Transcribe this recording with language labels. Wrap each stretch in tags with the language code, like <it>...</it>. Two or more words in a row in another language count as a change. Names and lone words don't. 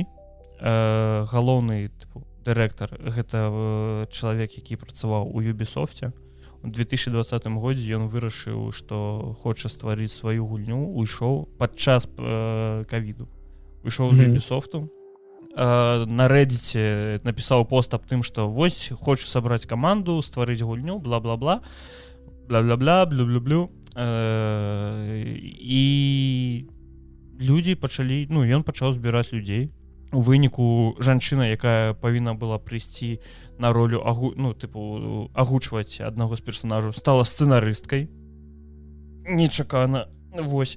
<be>Галоўны дырэктар гэта чалавек, які працаваў у Ubisoft. У 2020 годзе ён вырашыў, што хоча стварыць сваю гульню, уйшоў падчас ковіду. Уйшоў з Ubisoft. На Reddit напісаў пост аб тым, што вось хочу сабраць каманду, стварыць гульню, бла-бла-бла, бла-бла-бла, блю-блю-блю. І людзі пачалі, ну, ён пачаў збіраць людзей. У выніку жанчына, якая павінна была прыйсці на ролю, ну, тыпу, агучваць аднаго з персонажаў, стала сцэнарысткай. Нечакана. Вось.</be>